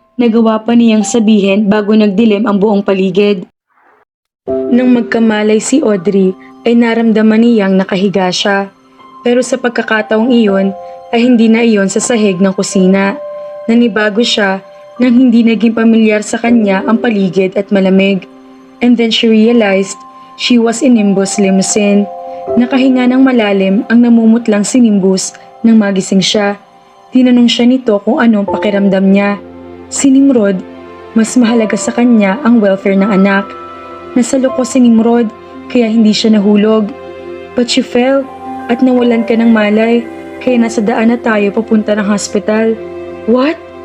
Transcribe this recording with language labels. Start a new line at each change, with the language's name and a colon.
Filipino: Nagawa pa niyang sabihin bago nagdilim ang buong paligid. Nang magkamalay si Audrey ay naramdaman niyang nakahiga siya. Pero sa pagkakataong iyon ay hindi na iyon sa sahig ng kusina. Nanibago siya nang hindi naging pamilyar sa kanya ang paligid at malamig.
English: And then she realized she was in Nimbus' limousine.
Filipino: Nakahinga ng malalim ang namumutlang si Nimbus nang magising siya. Tinanong siya nito kung anong pakiramdam niya. Si Nimrod, mas mahalaga sa kanya ang welfare ng anak. Nasaloko si Nimrod kaya hindi siya nahulog.
English: But she fell
Filipino: at nawalan ka ng malay kaya nasa daan na tayo papunta ng hospital.
English: What?